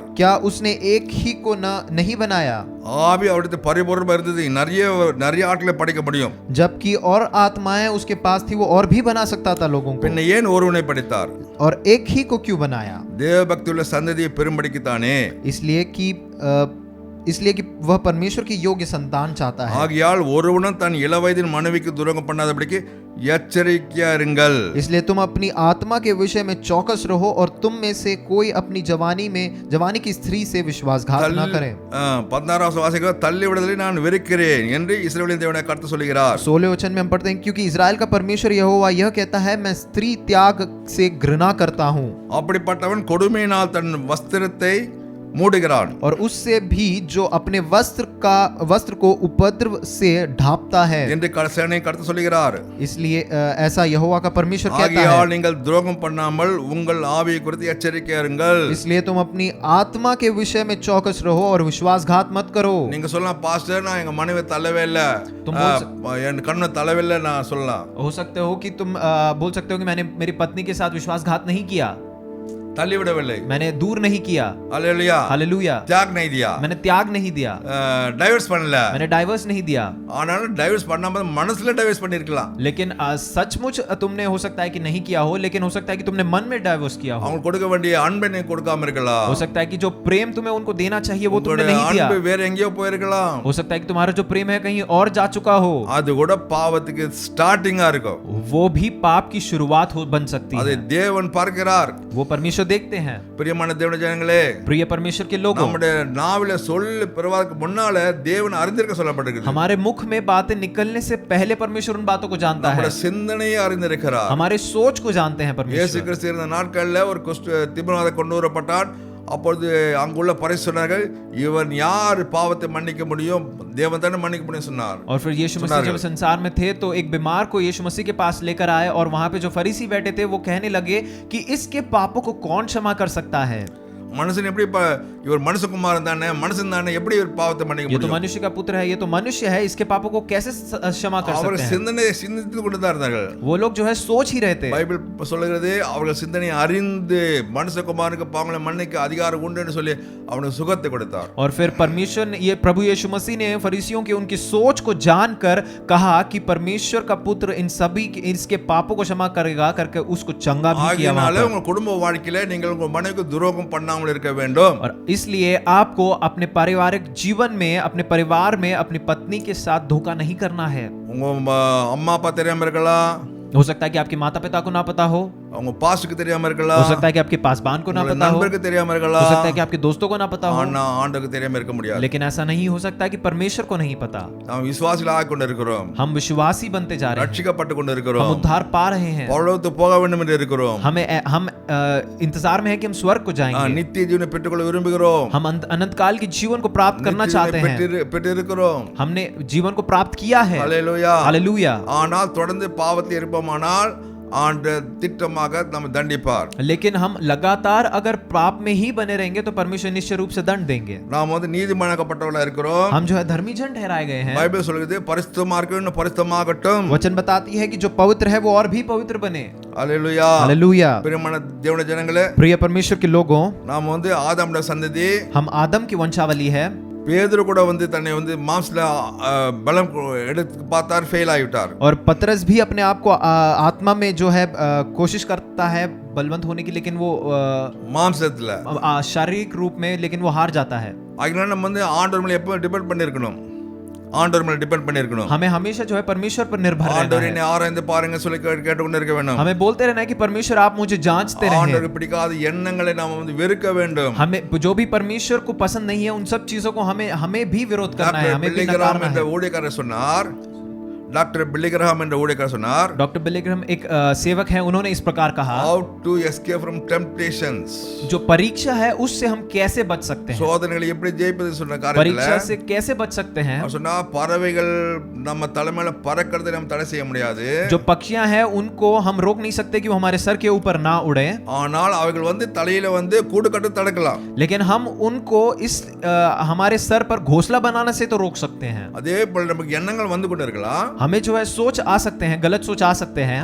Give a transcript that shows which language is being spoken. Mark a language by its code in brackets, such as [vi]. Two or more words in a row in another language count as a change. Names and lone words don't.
[hi] क्या उसने एक ही को नहीं बनाया? [ta] ஆவி அவருடைய பரிபூர்ணமா இருந்தது, நிறைய ஆட்களை படைக்க முடியும்। [hi] जबकि और आत्माएं उसके पास थी, वो और भी बना सकता था लोगों को। [ta] பின்ன ஏன் ஒருவனை படைத்தார்? [hi] और एक ही को क्यों बनाया? [ta] தேவ பக்தியுள்ள சந்ததியை பெரும்படிக்குத்தானே। [hi] इसलिए कि वह परमेश्वर की योग्य संतान चाहता है। [ta] ஆகையால் ஒருவனும் தன் இளவயதின் மனைவிக்கு துரோகம் பண்ணாதபடிக்கு எச்சரிக்கையா இருங்கள்। [hi] इसलिए तुम अपनी आत्मा के विषय में चौकस रहो और तुम में से कोई अपनी जवानी की स्त्री से विश्वासघात न करे। [ta] 16 வாசிக்க தள்ளி விடுதலை நான் வெறுக்கிறேன் என்று இஸ்ரவேலின் தேவனாகிய கர்த்தர் சொல்கிறார்। [hi] 16वें वचन में हम पढ़ते हैं क्योंकि इजराइल का परमेश्वर यहोवा यह कहता है, मैं स्त्री त्याग से घृणा करता हूँ। [ta] அப்படிப்பட்டவன் கொடுமையினால் தன் வஸ்திரத்தை மூடுகிறான் [hi] और उससे भी जो अपने वस्त्र को उपद्रव से ढांपता है [ta] என்று சேனை கர்த்தர் சொல்கிறார்। [hi] इसलिए ऐसा यहोवा का परमेश्वर कहता [ta] ஆகையால் [hi] है, [ta] நீங்கள் துரோகம் பண்ணாமல் உங்கள் ஆவியை குறித்து எச்சரிக்கையா இருங்கள்। [hi] इसलिए तुम अपनी आत्मा के विषय में चौकस रहो और विश्वासघात मत करो। [ta] நீங்க சொல்லலாம், பாஸ்டர் நான் எங்க மனைவி தள்ளவே இல்ல, என் கண்ணை தள்ளவே இல்ல நான் சொல்லலாம்। [hi] हो सकते हो कि तुम बोल सकते हो कि मैंने मेरी पत्नी के साथ विश्वासघात नहीं किया, [ta] தள்ளி விடவில்லை, [hi] मैंने दूर नहीं किया। हालेलुया, हालेलुया, त्याग नहीं दिया, मैंने त्याग नहीं दिया, [ta] டைவர்ஸ் பண்ணல, [hi] मैंने डाइवर्स नहीं दिया। [ta] ஆனாலும் டைவர்ஸ் பண்ணாம மனசுல டைவர்ஸ் பண்ணிருக்கலாம்। [hi] लेकिन सचमुच तुमने हो सकता है कि नहीं किया हो, लेकिन हो सकता है कि तुमने मन में डाइवर्स किया हो। [ta] அவங்க கொடுக்க வேண்டிய அன்பை நீ கொடுக்காம இருக்கலாம்। [hi] हो सकता है कि जो प्रेम तुम्हें उनको देना चाहिए वो तुमने नहीं दिया। [ta] அன்பு வேற எங்கேயோ போயிருக்கலாம்। [hi] हो सकता है कि तुम्हारा जो प्रेम है कहीं और जा चुका हो। [ta] அது கூட பாவத்துக்கு ஸ்டார்டிங்கா இருக்கும்। [hi] वो भी पाप की शुरुआत बन सकती [ta] அதை [hi] है। [ta] தேவன் பார்க்கிறார்। [hi] वो परमेश्वर देखते हैं। [ta] பிரியமான தேவனுடைய ஜனங்களே, [hi] प्रिय परमेश्वर के लोगों, [ta] நம்முடைய நாவில சொல் பிறவாதற்கு முன்னால தேவன் அறிந்திருக்க சொல்லப்பட்டிருக்கு। [hi] हमारे मुख में बातें निकलने से पहले परमेश्वर उन बातों को जानता है। [ta] நம்முடைய சிந்தனையை அறிந்திருக்கிறார்। [hi] हमारे सोच को जानते हैं [ta] இயேசு [hi] परमेश्वर। [ta] கிறிஸ்து இருந்த நாட்கள்ல ஒரு திபுனாத கொண்டு வரப்பட்டான்। அப்பொழுது அங்குள்ள பரிசுத்தர்கள், இவன் யார் பாவத்தை மன்னிக்க முடியும், தேவன் தானே மன்னிக்க முடியும் சொன்னார்। [hi] और फिर यीशु मसीह जब संसार में थे तो एक बीमार को यीशु मसीह के पास लेकर आए और वहां पे जो फरीसी बैठे थे वो कहने लगे कि इसके पापों को कौन क्षमा कर सकता है। [ta] மனுஷன் எப்படி இவர் மனுஷகுமாரன் தானே, மனுஷன் தானே, எப்படி இவர் பாவத்தை மன்னிக்க [hi] ये तो [ta] முடியும்? [hi] मनुष्य का पुत्र है, ये तो मनुष्य है, इसके पापों को कैसे क्षमा कर [ta] அவர் [hi] सकते हैं? [ta] சிந்தனை சிந்தித்து கொண்டு தான் இருந்தார்கள். [hi] वो लोग जो है सोच ही रहे थे। [ta] பைபிள் சொல்லுகிறது அவர்கள் சிந்தனை அறிந்து மனுஷகுமாரனுக்கு பாவங்களை மன்னிக்க அதிகாரம் உண்டு என்று சொல்லி அவனுக்கு சுகத்தை கொடுத்தார். [hi] और फिर परमेश्वर ने, ये प्रभु यीशु मसीह ने फरीसियों की उनकी सोच को जानकर कहा कि परमेश्वर का पुत्र इन सभी इसके पापों को क्षमा करेगा करके उसको चंगा भी किया वहां [ta] ஆகையால [hi] पर। [ta] உங்க குடும்ப வாழ்க்கையில நீங்கள் உங்க மனைவிக்கு துரோகம் பண்ணாமல் இருக்க வேண்டும். [hi] और इसलिए आपको अपने पारिवारिक जीवन में, अपने परिवार में अपनी पत्नी के साथ धोखा नहीं करना है। [ta] உங்க அம்மா அப்பா தெரியாம இருக்கலாம், [hi] हो सकता है कि आपके माता पिता को ना पता हो [ta] அவங்க பாஸ்டுக்கு தெரியாம [hi] हो [ta] இருக்கலாம், [hi] सकता है कि आपके पासबान को ना [ta] உங்க [hi] पता हो [ta] நண்பருக்கு தெரியாம [hi] हो [ta] இருக்கலாம், [hi] सकता है कि आपके दोस्तों को ना पता हो [ta] ஆனா ஆண்டவருக்கு தெரியாம இருக்க முடியாது. [hi] लेकिन ऐसा नहीं हो सकता कि परमेश्वर को नहीं पता। [ta] நாம் விசுவாசிகளாக கொண்டு இருக்கிறோம், [hi] हम विश्वासी बनते जा रहे हैं, [ta] ரட்சிக்கப்பட்டு கொண்டு [hi] हम [ta] இருக்கிறோம், [hi] उद्धार पा रहे हैं, [ta] பரலோகத்துக்கு போக வேண்டும் என்று இருக்கிறோம், [hi] हम इंतजार में है कि हम स्वर्ग को जाएंगे, [ta] நித்திய ஜீவனை பெற்றுக்கொள்ள விரும்புகிறோம், [hi] हम अनंत काल के जीवन को प्राप्त करना चाहते हैं, [ta] பெற்று இருக்கிறோம். [hi] हमने जीवन को प्राप्त किया है। [ta] ஹல்லேலூயா. [hi] हालेलुया। [ta] ஆனால் தொடர்ந்து பாவத்தில் இருப்போமானால் ஆண்டவர் திட்டமாக நம்ம தண்டிப்பார். [hi] लेकिन हम लगातार अगर पाप में ही बने रहेंगे तो परमेश्वर निश्चय रूप से दंड देंगे। [ta] நாம் வந்து நீதிமானாக்கப்பட்டவர்களா இருக்கிறோம். [hi] हम जो है धर्मी जन ठहराए गए हैं। [ta] பைபிள் சொல்லுது பரிசுத்தமா இருக்கணும், பரிசுத்தமாகட்டும். [hi] वचन बताती है कि जो पवित्र है वो और भी पवित्र बने। [ta] ஹல்லேலூயா. [hi] हालेलुया। [ta] பிரியமான தேவனுடைய ஜனங்களே, [hi] प्रिय परमेश्वर के लोगों, [ta] நாம் வந்து ஆதாமுடைய சந்ததி, [hi] हम आदम की वंशावली है। [ta] பேதுரு கூட வந்து தன்னை வந்து மாம்சல பலம் எடுத்து பார்த்தார், ஃபெயில் ஆகிவிட்டார். [hi] और पतरस भी अपने आप को आत्मा में जो है कोशिश करता है बलवंत होने की, लेकिन वो [ta] மாம்சத்துல [hi] शारीरिक रूप में, लेकिन वो हार जाता है। [ta] அதனால நம்ம வந்து ஆண்டவர் மேல எப்போ டிபெண்ட் பண்ணிருக்கணும், ஆண்டவர் மேல டிபெண்ட் பண்ணிருக்கணும். [hi] हमें हमेशा जो है परमेश्वर पर निर्भर रहना [ta] ஆண்டவர் [hi] है। [ta] என்னை ஆராய்ந்து பாருங்க சொல்லி கேட்டுக்கொண்டே இருக்க வேண்டும். [hi] हमें बोलते रहना है कि परमेश्वर आप मुझे जांचते रहें। [ta] ஆண்டவருக்கு பிடிக்காத எண்ணங்களை நாம வந்து வெறுக்க வேண்டும். [hi] हमें जो भी परमेश्वर को पसंद नहीं है उन सब चीजों को हमें भी विरोध करना है, हमें भी नकारना [ta] என்ற [hi] है। [ta] ஊழியக்காரர் சொன்னார், டாக்டர் பில்லிகிரஹாம் என்ற ஊழியக்காரர் சொன்னார், [hi] डॉक्टर बिलीग्राम एक सेवक है, उन्होंने इस प्रकार कहा, [en] how to escape from temptations, [hi] जो परीक्षा है उससे हम कैसे बच सकते हैं, [ta] சோதனைகளை எப்படி ஜெயிப்பது சொன்ன காரியத்துல [hi] परीक्षा से कैसे बच सकते हैं। [ta] அவர் சொன்னா பறவைகள் நம்ம தலைமையில பறக்கிறதை நம்ம தடை செய்ய முடியாது, [hi] जो पक्षियां हैं उनको हम रोक नहीं सकते कि वो हमारे सर के ऊपर ना उड़े, [ta] ஆனால் அவைகள் வந்து தலையில வந்து கூடு கட்டு தடுக்கலாம். [hi] लेकिन हम उनको इस हमारे सर पर घोंसला बनाने से तो रोक सकते हैं। [ta] அதே போல நமக்கு எண்ணங்கள் வந்து கொண்டு இருக்கலாம், [hi] हमें जो है सोच आ सकते हैं, गलत सोच आ सकते हैं,